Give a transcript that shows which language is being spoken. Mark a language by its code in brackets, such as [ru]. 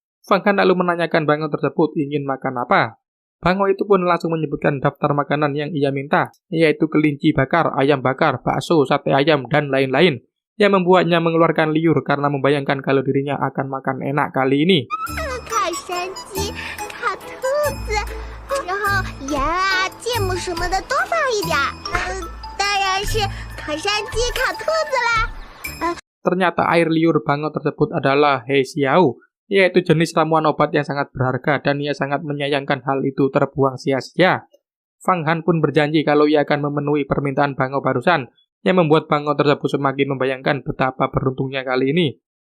[id] Fang Han lalu menanyakan Bango tersebut ingin makan apa. Bango itu pun langsung menyebutkan daftar makanan yang ia minta, yaitu kelinci bakar, ayam bakar, bakso, sate ayam, dan lain-lain, yang membuatnya mengeluarkan liur karena membayangkan kalau dirinya akan makan enak kali ini. [zh] 烤山鸡、烤兔子，然后盐啊、芥末什么的多放一点。当然是烤山鸡、烤兔子啦。 [id] Ternyata air liur Bango tersebut adalah He Xiao, yaitu jenis ramuan obat yang sangat berharga dan ia sangat menyayangkan hal itu terbuang sia-sia. Fang Han pun berjanji kalau ia akan memenuhi permintaan Bango barusan, yang membuat Bango tersebut semakin membayangkan betapa beruntungnya kali ini.